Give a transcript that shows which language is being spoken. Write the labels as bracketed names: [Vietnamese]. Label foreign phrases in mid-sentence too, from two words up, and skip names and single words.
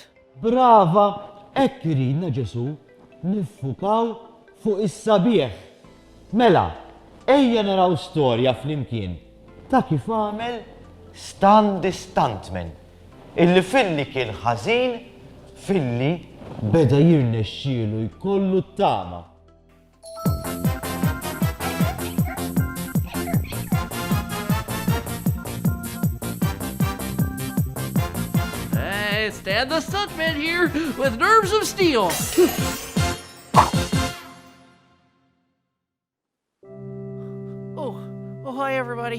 [Maltese] Brava, hekk iridna Ġesu, niffukaw fuq is-sabiħ. Mela, ejja naraw storja flimkien ta' kif għamel Stuntman, illi filli kien ħażin, filli beda jirnexxielu jkollu t-tama. [English] Hey, Stan the Stuntman here with nerves of steel. Oh, hi everybody.